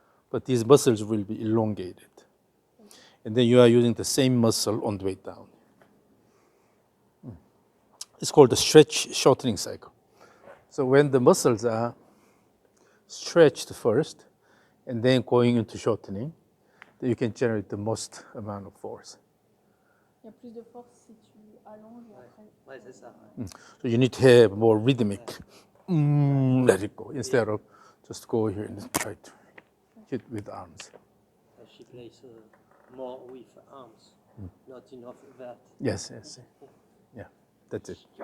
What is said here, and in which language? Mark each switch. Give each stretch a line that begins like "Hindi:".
English: But these muscles will be elongated. And then you are using the same muscle on the way down. It's called the stretch shortening cycle. So when the muscles are stretched first and then going into shortening, then you can generate the most amount of force.
French: Il y a plus de force si tu allonges et après... Ouais, c'est ça.
English: So you need to have more rhythmic. Let it go instead of just go here and try to hit with arms. She plays more with arms, not enough that. Yes. Yeah, that's it.